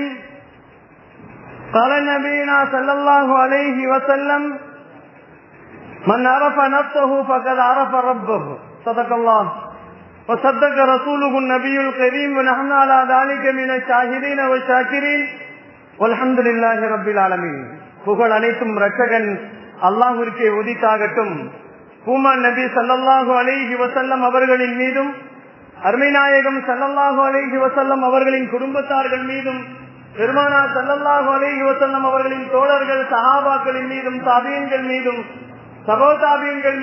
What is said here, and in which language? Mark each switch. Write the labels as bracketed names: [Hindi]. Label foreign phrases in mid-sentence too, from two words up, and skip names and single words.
[Arabic] قال نبينا صلى الله عليه وسلم من عرف نفسه فقد عرف ربه. صدق الله وصدق رسوله النبي الكريم ونحن على ذلك من الشاهدين والشاكرين والحمد لله رب العالمين. [Tamil] புகழ் அனைத்தும் ரட்சகன் அல்லாஹ்விற்கே உரித்தாகட்டும். பூமான் நபி [Arabic] صلى الله عليه وسلم [Tamil] அவர்களின் மீதும் அருமை நாயகம் [Arabic] صلى الله عليه وسلم [Tamil] அவர்களின் குடும்பத்தார்கள் மீதும் பெருமானார் [Arabic] صلى الله عليه وسلم [Tamil] அவர்களின் தோழர்கள் சஹாபாக்களின் மீதும் தாபீன்கள் மீதும் சகோதாபீன்கள்